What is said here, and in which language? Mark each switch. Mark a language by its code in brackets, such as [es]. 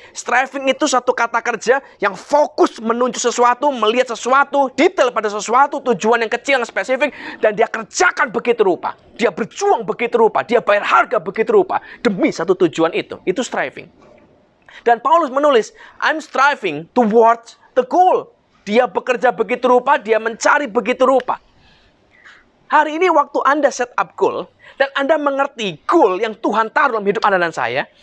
[id] Striving itu satu kata kerja yang fokus menuju sesuatu, melihat sesuatu, detail pada sesuatu, tujuan yang kecil, yang spesifik, dan dia kerjakan begitu rupa. Dia berjuang begitu rupa, dia bayar harga begitu rupa, demi satu tujuan itu. Itu striving. Dan Paulus menulis, [en] I'm striving towards the goal. [id] Dia bekerja begitu rupa, dia mencari begitu rupa. Hari ini waktu Anda set up goal, dan Anda mengerti goal yang Tuhan taruh dalam hidup Anda dan saya.